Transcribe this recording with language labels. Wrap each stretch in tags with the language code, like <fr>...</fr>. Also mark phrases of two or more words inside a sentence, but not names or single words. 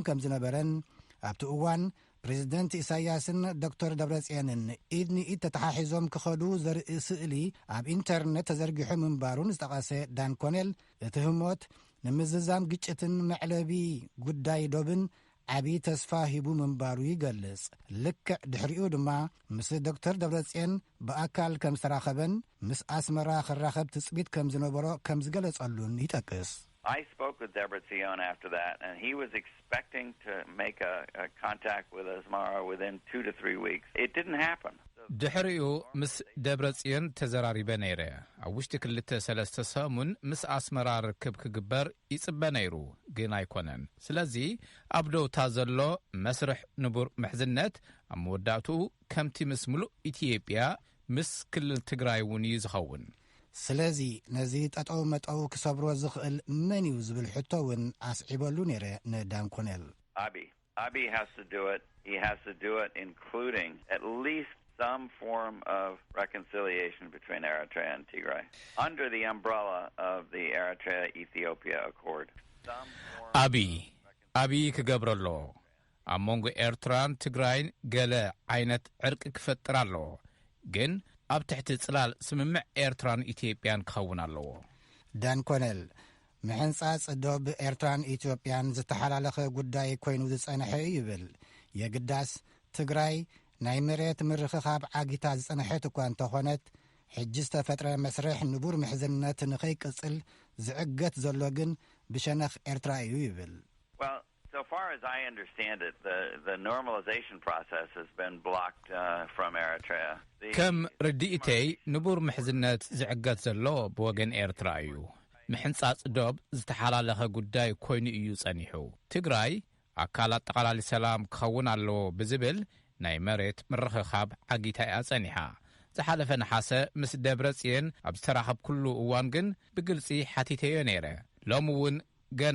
<ti>ከም ዝነበረን ኣብቲ እዋን ፕሬዚደንት ኢሳያስን ዶክተር ደብረጽዮንን ኢድ ንኢድ ተተሓሒዞም ክኸዱ ዘርኢ ስእሊ ኣብ ኢንተርኔት ተዘርጊሑ ምንባሩን ዝጠቐሰ ዳን ኮኔል እቲ ህሞት ንምዝዛም ግጭትን መዕለቢ ጉዳይ ዶብን ዓብዪ ተስፋ ሂቡ ምንባሩ ይገልጽ። ልክዕ ድሕሪኡ ድማ ምስ ዶክተር ደብረጽዮን ብኣካል ከም ዝተራኸበን ምስ ኣስመራ ክራኸብ ትጽቢት ከም ዝነበሮ ከም ዝገለጸሉን ይጠቅስ።</ti> <en>I spoke with Debretsion after that, and he was expecting to make a contact with Asmara within 2 to 3 weeks. It didn't happen.</en> <ti>ድሕሪኡ ምስ ደብረጽዮን ተዘራሪበ ነይረ። ኣብ ውሽጢ 2-3 ሰሙን ምስ ኣስመራ ርክብ ክግበር ይጽበ ነይሩ፣ ግን ኣይኮነን። ስለዚ ኣብ ደውታ ዘሎ መስርሕ ንቡር ምሕዝነት ኣብ መወዳእቱ ከምቲ ምስ ሙሉእ ኢትዮጵያ ምስ ክልል ትግራይ እውን እዩ ዝኸውን። ስለዚ ነዚ ጠጠው መጠው ክሰብሮ ዝኽእል መን እዩ ዝብል ሕቶ እውን ኣስዒበሉ ነይረ ንዳንኮኔል።</ti> <en>Abiy has to do it. He has to do it including at least some form of reconciliation between Eritrea and Tigray under the umbrella of the Eritrea-Ethiopia Accord.</en> <ti>Abiy ክገብረሎ ኣብ መንጎ ኤርትራን ትግራይን ገለ ዓይነት ዕርቂ ክፈጥር ኣለዎ፣ ግን ኣብ ትሕቲ ጽላል ስምምዕ ኤርትራን ኢትዮጵያን ክኸውን ኣለዎ። ዳንኮኔል ምሕንጻጽ ዶብ ኤርትራን ኢትዮጵያን ዝተሓላለኸ ጉዳይ ኮይኑ ዝጸንሐ ይብል። የግዳስ ትግራይ ናይ መሬት ምርኽኻብ ዓጊታ ዝጸንሐት እኳ እንተኾነት ሕጂ ዝተፈጥረ መስርሕ ንቡር ምሕዝነት ንኸይቅጽል ዝዕገት ዘሎ ግን ብሸነኽ ኤርትራ እዩ ይብል።</ti> <en>Well, so far as I understand it, the normalization process has been blocked from Eritrea.</en> <ti>ከም ርዲኢተይ ንቡር ምሕዝነት ዝዕገት ዘሎ ብወገን ኤርትራ እዩ። ምሕንጻጽ ዶብ ዝተሓላለኸ ጉዳይ ኮይኑ እዩ ጸኒሑ። ትግራይ ኣካል ኣጠቓላሊ ሰላም ክኸውን ኣለዎ ብዝብል ናይ መሬት ምርኽኻብ ዓጊታ እያ ጸኒሓ። ዝሓለፈ ነሓሰ ምስ ደብረጽዮን ኣብ ዝተራኸብ ኩሉ እዋን ግን ብግልጺ ሓቲተዮ ነይረ። ሎሚ እውን ገና</ti>